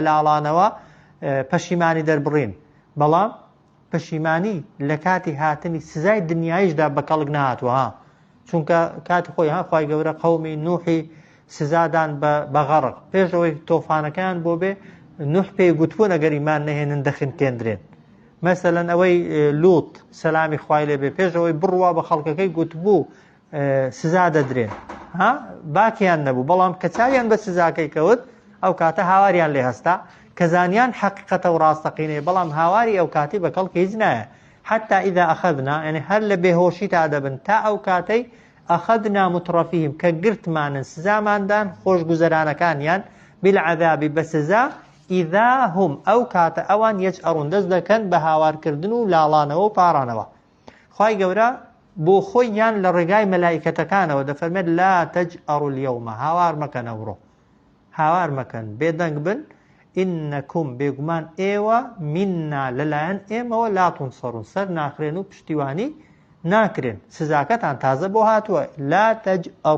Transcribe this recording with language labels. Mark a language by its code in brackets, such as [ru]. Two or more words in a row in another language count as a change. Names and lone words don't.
[ckb] لاڵانەوە پەشیمانی دەربڕین بەڵام پەشیمانی لە کاتی هاتنی سزای دنیایشدا بە کەڵک نهاتوە چونکە کاتی خۆی خوای گەورە قەومی نوحی سزادان بە غەڕق پێشەوەی تۆفانەکەیان بۆ بێ نوح پێی گوتبوون ئەگەر ئیمان نەهێنن دەخنکێندرێن مەسەلەن ئەوەی لوط سەلامی خوای لێ بێ پێشەوەی بڕوا بە خەڵکەکەی گوتبوو سزا دەدرێن باکیان نەبوو بەڵام کە چاویان بە سزاکەی کەوت ئەو کاتە هاواریان لێ هەستا کە زانیان حەقیقەتە و ڕاستەقینەیە بەڵام هاواری ئەو کاتی بە کەڵکی هیچ نایە [ar] حتى إذا أخذنا [ckb] يعني هەر لە بێهۆشی تا دەبن تا ئەو کاتەی [ar] ئەخەذنا متڕەفیهم [ckb] کە گرتمانن سزاماندان خۆشگوزەرانەکانیان بالعەذابی بە سزا [ar] ئیذا هم [ckb] ئەو کاتە ئەوان یەجئەڕون دەست دەکەن بە هاوارکردن و لاڵانەوە و پاڕانەوە خوای گەورە بۆ خۆیان لە ڕێگای مەلایکەتەکانەوە دەفەرمێت [ar] لا تەجئەڕوا اليەومە [ckb] هاوار مەکەن ئەوڕۆ هاوار مەکەن بێدەنگ بن ئینەکم بێگومان ئێوە منا لەلایەن ئێمەوە [ar] لا تونسەڕون [ckb] سەر ناخرێن و پشتیوانی ناکرێن سزاکەتان تازە بۆ هاتووە [ar] لا تەجئەڕوا